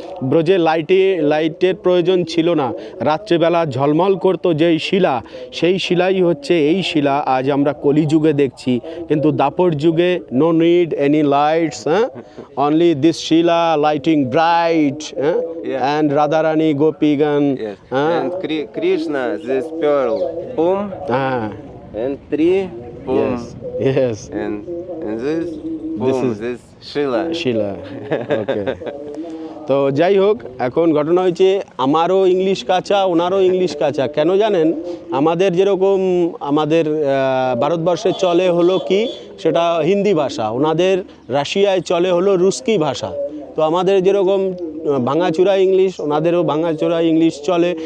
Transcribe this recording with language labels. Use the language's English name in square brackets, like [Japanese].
[Bangla] ব্রজে লাইটের প্রয়োজন ছিল না, রাত্রেবেলা ঝলমল করতো যেই শিলা, সেই শিলাই হচ্ছে এই শিলা আজ আমরা কলিযুগে দেখছি। কিন্তু দাপর যুগে [English] No need any lights, only this Shila lighting bright and Radharani গোপীগণ। Yes. And Krishna, this pearl, boom, and three, boom, Yes. and this, boom, this Shila. [Bangla] শিলা। ওকে। তো যাই হোক, এখন ঘটনা হয়েছে আমারও ইংলিশ কাঁচা, ওনারও ইংলিশ কাঁচা। কেন জানেন? আমাদের যেরকম আমাদের ভারতবর্ষে চলে হলো কি সেটা হিন্দি ভাষা, ওনাদের রাশিয়ায় চলে হলো রুস্কি ভাষা। তো আমাদের যেরকম ভাঙাচুরা ইংলিশ, ওনাদেরও ভাঙাচুরা ইংলিশ চলে।